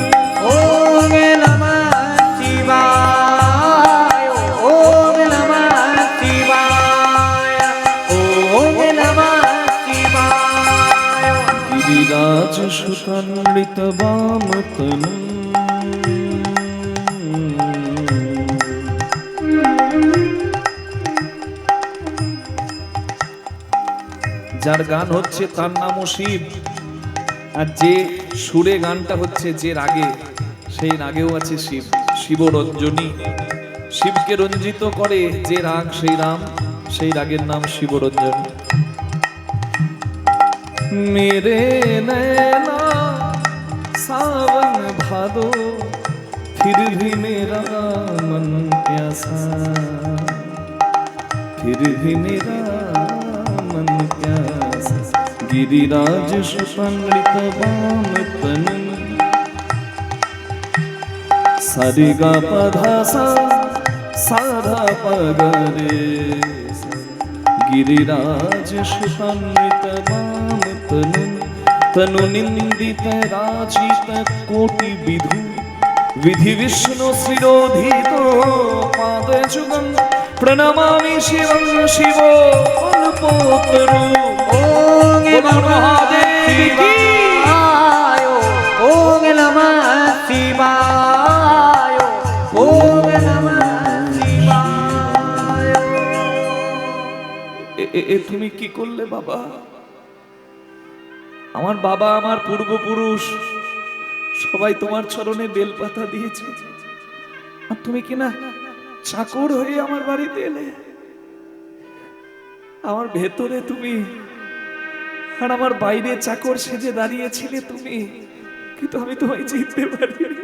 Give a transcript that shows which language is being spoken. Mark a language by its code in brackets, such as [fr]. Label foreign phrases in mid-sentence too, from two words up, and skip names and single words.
[sa] ओम नमः शिवाय, ओम नमः शिवाय, ओम नमः शिवाय। गिरिराज सुतनृत वामतनु, [bn] যার গান হচ্ছে তার নামও শিব, আর যে সুরে গানটা হচ্ছে যে রাগে, সেই রাগেও আছে শিব। শিবরঞ্জনী, শিবকে রঞ্জিত করে যে রাগ সেই রাম, সেই রাগের নাম শিবরঞ্জনী। [hi] मेरे नैना सावन भादो, फिर भी मेरा मन प्यासा, फिर भी मेरा मन प्यासा। [sa] गिरिराज सुसंगृत वाम तनु, सारे गा पधा सा साधा पगरे, गिरिराज सुसंगृत वाम तनु, तनु निंदित राजित कोटि विधु, विधि विष्णु शिरोधित पाद जुगं, प्रणमामि शिवं शिव कल्पोत्तरु। ओम नमः देवी, ओम नमः शिवाय, ओम नमः शिवाय। [bn] এ তুমি কি করলে বাবা? আমার বাবা, আমার পূর্বপুরুষ সবাই তোমার চরণে বেলপাতা দিয়েছে, আর তুমি কিনা চাকর হয়ে আমার বাড়িতে এলে। আমার ভেতরে তুমি, আর আমার বাইরে চাকর সেজে দাঁড়িয়েছিলে তুমি, কিন্তু আমি তোমায় চিনতে পারি।